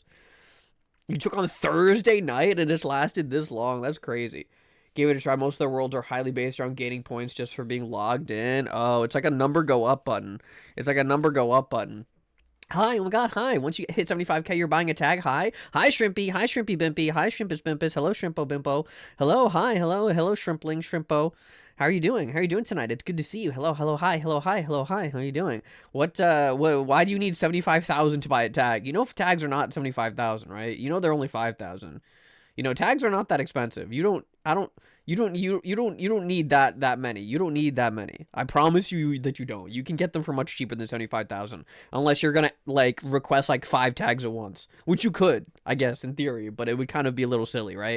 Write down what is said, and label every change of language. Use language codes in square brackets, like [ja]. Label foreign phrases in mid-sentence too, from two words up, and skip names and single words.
[en] You took on Thursday night and it's lasted this long. That's crazy. Gave it a try. Most of their worlds are highly based around gaining points just for being logged in. Oh, it's like a number go up button. It's like a number go up button. Hi, oh my god, hi. Once you hit 75k, you're buying a tag. Hi. Hi, Shrimpy. Hi, Shrimpy Bimpy. Hi, Shrimpus Bimpus. Hello, Shrimpo Bimpo. Hello, hi. Hello, hello, Shrimpling Shrimpo. How are you doing? How are you doing tonight? It's good to see you. Hello, hello, hi. Hello, hi. Hello, hi. How are you doing? Why do you need 75,000 to buy a tag? If tags are not 75,000, right? They're only 5,000. Tags are not that expensive. You don't need that many. You don't need that many. I promise you that you don't. You can get them for much cheaper than 75,000 unless you're going to like request like 5 tags at once, which you could, I guess in theory, but it would kind of be a little silly, right?